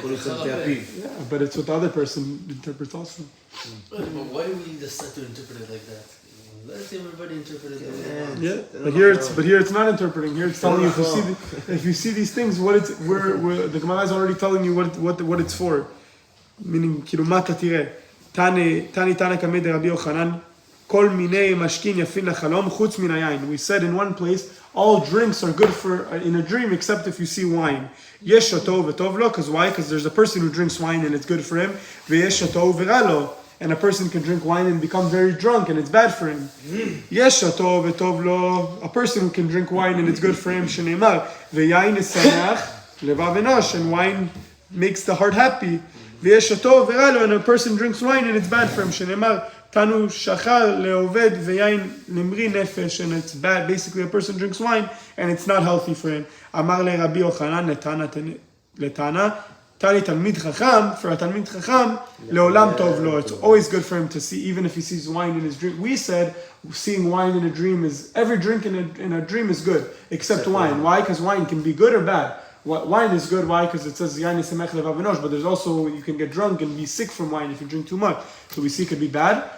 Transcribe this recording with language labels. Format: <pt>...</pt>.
<en>Yeah, but it's what the other person interprets also. But why do we decide to interpret it like that? Let everybody interpret it like that. Yeah, but here it's not interpreting. Here it's telling you if you see these things, what it's the Gemara is already telling you what it's for.</en> <he>Meaning, כאילו מה אתה תראה? תנא קמא דרבי יוחנן, כל מיני משכין יפין לחלום חוץ מן היין.</he> <en>We said in one place, all drinks are good for in a dream except if you see wine.</en> <he>יש שתו וטוב לו,</he> <en>because why? Because there's a person who drinks wine and it's good for him,</en> <he>ויש שתו ורע לו.</he> <en>And a person can drink wine and become very drunk and it's bad for him.</en> <he>יש שתו וטוב לו,</he> <en>a person who can drink wine and it's good for him,</en> <he>שנאמר, ויין ישמח לבב אנוש,</he> <en>and wine makes the heart happy.</en> <he>ויש שתו ורע לו,</he> <en>and a person drinks wine and it's bad for him,</en> <he>שנאמר, תנו שחר לעובד ויין למרי נפש,</he> <en>and it's bad. Basically, a person drinks wine and it's not healthy for him.</en> <he>אמר לרבי יוחנן לתנא, תני תלמיד חכם,</he> <en>for a</en> <he>תלמיד חכם, לעולם טוב לו.</he> <en>It's always good for him to see, even if he sees wine in his dream. We said seeing wine in a dream is, every drink in a dream is good, except wine. Why? Because wine can be good or bad. Wine is good, why? Because it says</en> <he>yain yisamech levav enosh,</he> <en>but there's also, you can get drunk and be sick from wine if you drink too much. So we see it could be bad.</en>